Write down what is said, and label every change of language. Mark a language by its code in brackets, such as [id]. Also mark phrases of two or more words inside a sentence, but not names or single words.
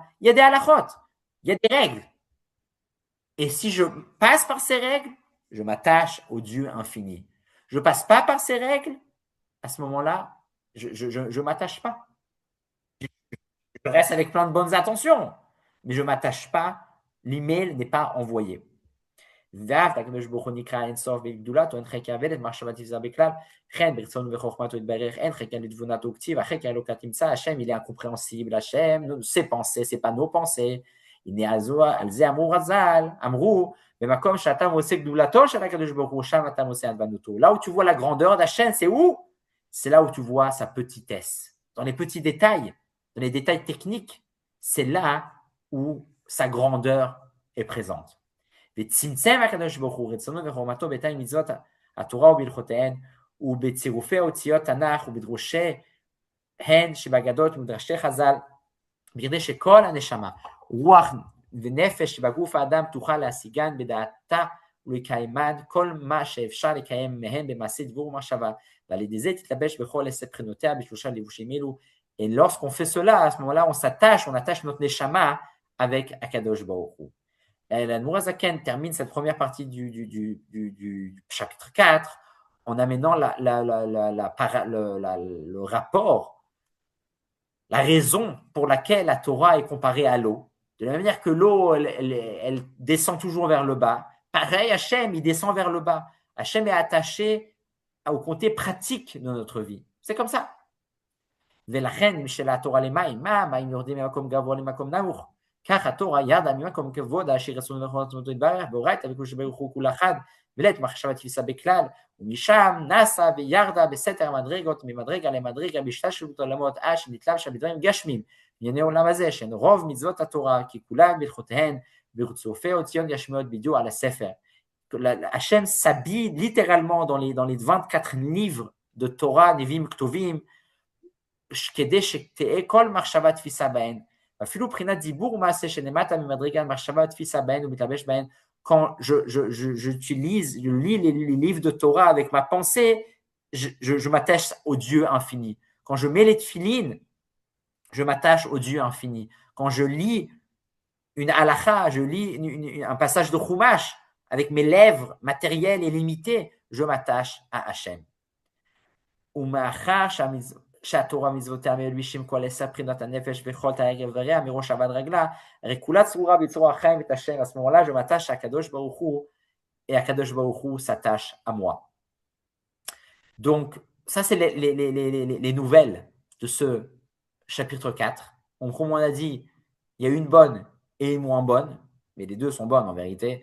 [fr] Il y a des halachot, il y a des règles. Et si je passe par ces règles, je m'attache au Dieu infini. Je ne passe pas par ces règles, à ce moment-là, je ne m'attache pas. Je reste avec plein de bonnes intentions, mais je ne m'attache pas. L'email n'est pas envoyé. [he] ואהבת הקדוש ברוך הוא נקרא אין סוף בגדולתו, אין חקר אבדת מחשבה תפזר בכלל, חן ברצונו וחוכמתו יתברך, אין חקר לתבונתו כתיב, החקר אלוקה תמצא, השם [fr] il est incompréhensible, [he] השם, [fr] ses pensées, c'est pas nos pensées, [he] הנה על זה אמרו רז"ל, אמרו, במקום שאתה עושה גדולתו של הקדוש ברוך הוא, שם אתה עושה ענוותנותו. [fr] Là où tu vois la grandeur d'Hachem, c'est où? C'est là où tu vois sa petitesse. Dans les petits détails, dans les détails techniques, c'est là où sa grandeur est présente. [he] וצמצם הקדוש ברוך הוא רצונו וחוכמתו בתנאי מצוות התורה ובהלכותיהן ובצירופי אותיות תנ"ך ובדרושיהן שבאגדות ובמדרשי חז"ל, בכדי שכל הנשמה, רוח ונפש שבגוף האדם תוכל להשיגן בדעתה ולקיימן כל מה שאפשר לקיים מהן במעשה דיבור ומחשבה, ועל ידי זה תתלבש בכל עשר בחינותיה בשלושה לבושים אלו. [fr] Et lorsqu'on fait cela, à ce moment-là, on attache notre neshama avec Akadosh Baruch Hu. La Nourazaken termine cette première partie du chapitre 4 en amenant le rapport, la raison pour laquelle la Torah est comparée à l'eau. De la même manière que l'eau, elle descend toujours vers le bas, pareil, Hachem, il descend vers le bas. Hachem est attaché au côté pratique de notre vie. C'est comme ça. [he] ולכן משל התורה למים, מים יורדים ממקום גבוה למקום נמוך. כך התורה ירדה ממקום כבוד אשר רצון וחוכמתו יתברך, באורייתא וקדוש ברוך הוא כול אחד, ולית מחשבה תפיסה בכלל, ומשם נסה וירדה בסתר המדרגות, ממדרגה למדרגה בהשתלשלות עולמות, עד שנתלבשה בדברים גשמיים, בענייני עולם הזה, שהן רוב מצוות התורה, כי כולן בהלכותיהן, ברצופי אותיות גשמיות בדיוק על הספר. [fr] Hachem s'habille littéralement dans les 24 livres de Torah, Nevim, Ktuvim, [he] כדי שתהיה כל מחשבה תפיסה בהן, אפילו מבחינת דיבור ומעשה שנמטה ממדרגה מחשבה תפיסה בהן ומתלבש בהן. [fr] Quand j'utilise, je lis les livres de Torah avec ma pensée, je m'attache au Dieu infini. Quand je mets les tefilines, je m'attache au Dieu infini. Quand je lis une halakha, je lis un passage de Chumash avec mes lèvres matérielles et limitées, je m'attache à Hachem. [he] שהתורה מצוותיה מלבישים כל עשר בחינות הנפש וכל תאי איבריה מראש עד רגלה, הרי כולה צרורה בצרור החיים את השם, [fr] à ce moment-là je m'attache à Kadosh Baruch Hu et à Kadosh Baruch Hu s'attache à moi. Donc ça c'est les nouvelles de ce chapitre 4. Donc comme on a dit, il y a une bonne et une moins bonne, mais les deux sont bonnes en vérité.